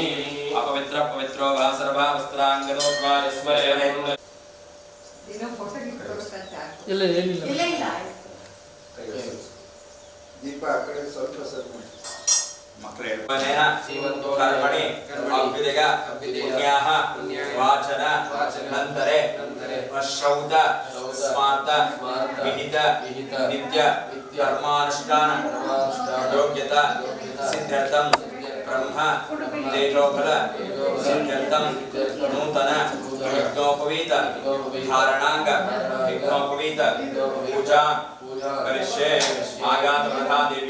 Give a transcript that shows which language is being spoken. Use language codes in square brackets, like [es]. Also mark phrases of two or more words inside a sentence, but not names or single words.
[sa] अपवित्र पवित्रो वा सर्वावस्त्राङ्गतो वा यस्मरे [kn] ಇಲ್ಲ ಏನಿಲ್ಲ ಇಲ್ಲ ಇಲ್ಲ ದೀಪ ಆ ಕಡೆ ಸ್ವಲ್ಪ ಸ್ವಲ್ಪ [sa] ಮಕ್ಕಳೇ ಕರ್ಮಣಿ ಅಭ್ಯುದಯ ಪುಣ್ಯಾಹ ವಾಚನ ನಂತರೆ ಶ್ರೌತ ಸ್ಮಾರ್ತ ವಿಹಿತ ನಿತ್ಯ ಕರ್ಮಾನುಷ್ಠಾನ ಯೋಗ್ಯತಾ ಸಿದ್ಧಾರ್ಥಂ ब्रह्म तेजोफल सिद्ध्यर्थं नूतन यज्ञोपवीत धारणांग यज्ञोपवीत पूजा करिष्ये आगात प्रधा देवी